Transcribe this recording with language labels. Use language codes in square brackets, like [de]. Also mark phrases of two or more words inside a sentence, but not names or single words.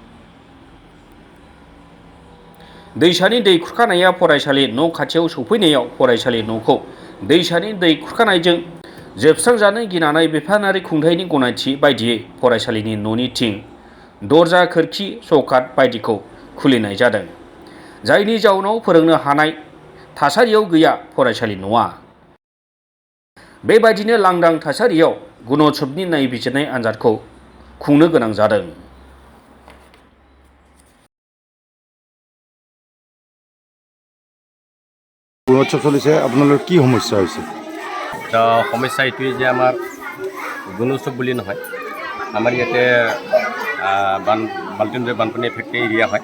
[brx] दैसानि दै खुरखानाया फरायसालि न' खाथियाव सौफैनायाव फरायसालि न'खौ दैसानि दै खुरखानायजों जोबस्रांजानो गिनानै बिफानारि खुंथायनि गनायथि बायदियै फरायसालिनि न'नि थिं, दरजा, खोरखि, चौकाठ बायदिखौ खुलिनाय जादों। जायनि जाउनाव फोरोंनो हानाय थासारियाव गैया फरायसालि न'आ। बेबायदिनो लांदां थासारियाव गुणोत्सबनि नायबिजिरनाय आनजादखौ खुंनो गोनां जादों। [as] গুণোৎসৱ চলিছে, আপোনালোকৰ কি সমস্যা হৈছে? সমস্যা এইটোৱে যে আমাৰ গুণোৎসৱ বুলি নহয়, আমাৰ ইয়াতে বানপানী [en] effect area [as] হয়।